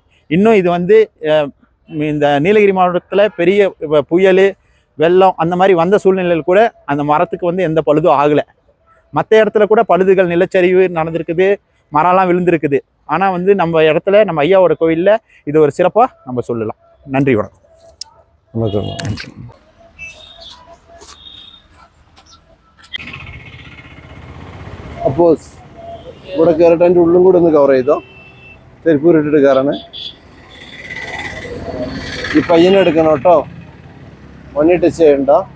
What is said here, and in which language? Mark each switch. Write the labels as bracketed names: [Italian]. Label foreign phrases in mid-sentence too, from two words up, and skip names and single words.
[Tamil] இன்னும் இது வந்து இந்த நீலகிரி மாவட்டத்தில் பெரிய புயல் வெள்ளம் அந்த மாதிரி வந்த சூழ்நிலையில் கூட அந்த மரத்துக்கு வந்து எந்த பழுதும் ஆகலை. மற்ற இடத்துல கூட பழுதுகள் நிலச்சரிவு நடந்திருக்குது, மரம்லாம் விழுந்திருக்குது. ஆனால் வந்து நம்ம இடத்துல நம்ம ஐயாவோட கோவிலில் இது ஒரு சிறப்பாக நம்ம சொல்லலாம். நன்றி, வணக்கம். வணக்கம். [Malayalam] അപ്പോൾ ഇവിടെ കയറിയിട്ട് അതിൻ്റെ ഉള്ളും കൂടെ ഒന്ന് കവർ ചെയ്തോ. ചെരുപ്പ് ഇട്ടിട്ട് കയറാണ്. ഈ പയ്യനെ എടുക്കണം കേട്ടോ, മണി ടച്ച് ചെയ്യണ്ട.